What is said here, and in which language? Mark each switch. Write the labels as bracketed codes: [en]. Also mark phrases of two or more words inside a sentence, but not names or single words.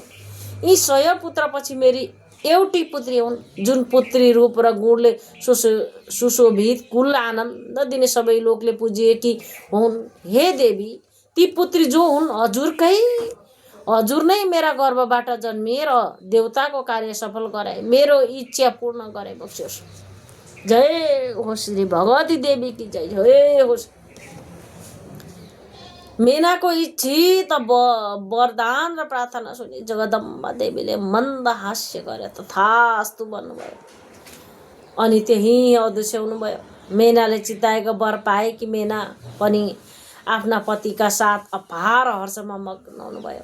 [ne] यी 100 पुत्र पछि मेरी एउटी पुत्री हुन्, जुन पुत्री रूप र गुणले सुशोभित, कुल आनन्द दिने, सबै लोकले पुजिएकी हुन्। हे देवी, ती पुत्री जो हुन् हजुर नै मेरा गर्भबाट जन्मिए र देवताको कार्य सफल गराए, मेरो इच्छा पूर्ण गरे बक्सियोस्। जय होस् श्री भगवती देवी [hi] की जय, [ne] जय होस्। मेनाको इच्छित वरदान र प्रार्थना सुनि जगदम्बा देवीले मन्द हास्य गरे तथास्तु भन्नुभयो। अनि त्यही अदृश्य हुनुभयो। मेनाले चिताएको वर पाए कि मेना पनि आफ्ना पतिका साथ अपार हर्षमा मग्न हुनुभयो।